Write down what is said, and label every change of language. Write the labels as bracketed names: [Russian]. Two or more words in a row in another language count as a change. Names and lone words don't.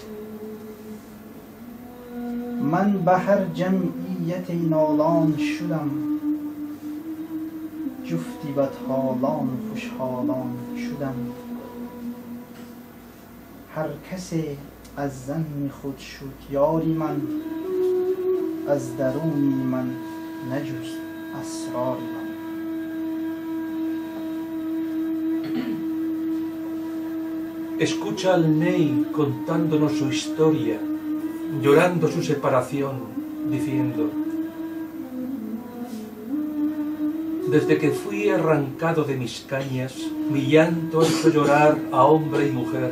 [Persian] من به هر جمعیت نالان شدم، جفتی بدحالان و خوشحالان شدم. هر کسی از زن خود شد یاری من، از درونی من نجست اسرار من. [Spanish] Escucha al Ney contándonos su historia, llorando su separación, diciendo: desde que fui arrancado de mis cañas, mi llanto hizo llorar a hombre y mujer.